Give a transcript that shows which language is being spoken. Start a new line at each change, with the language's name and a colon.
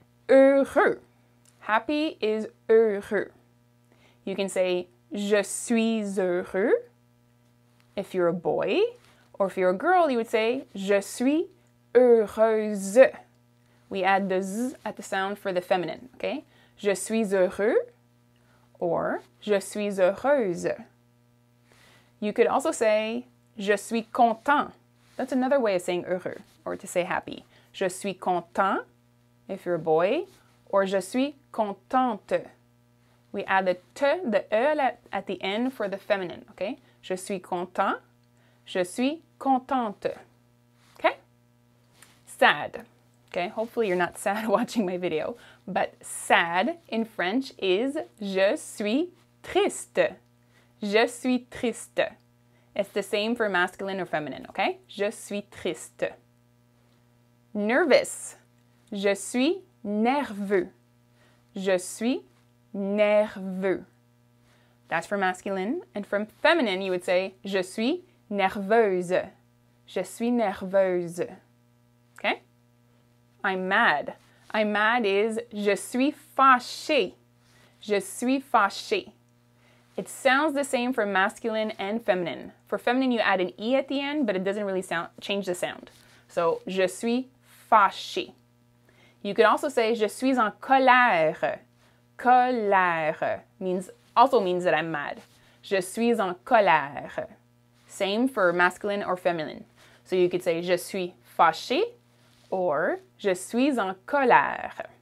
English: Heureux. Happy is heureux. You can say
French: je suis heureux
English: if you're a boy, or if you're a girl, you would say
French: je suis heureuse.
English: We add the z at the sound for the feminine, okay?
French: Je suis heureux or je suis heureuse.
English: You could also say
French: je suis content.
English: That's another way of saying heureux, or to say happy.
French: Je suis content
English: if you're a boy, or
French: je suis contente.
English: We add the t, the e at the end for the feminine, okay?
French: Je suis content, je suis contente.
English: Okay? Sad. Okay, hopefully you're not sad watching my video, but sad in French is
French: je suis triste. Je suis triste.
English: It's the same for masculine or feminine, okay?
French: Je suis triste. Nervous. Je suis nerveux. Je suis nerveux.
English: That's for masculine. And from feminine, you would say
French: je suis nerveuse. Je suis nerveuse.
English: Okay? I'm mad. I'm mad is
French: je suis fâché. Je suis fâché.
English: It sounds the same for masculine and feminine. For feminine, you add an E at the end, but it doesn't really change the sound. So,
French: je suis fâché.
English: You could also say
French: je suis en colère.
English: Colère also means that I'm mad.
French: Je suis en colère.
English: Same for masculine or feminine. So you could say
French: je suis fâché
English: or
French: je suis en colère.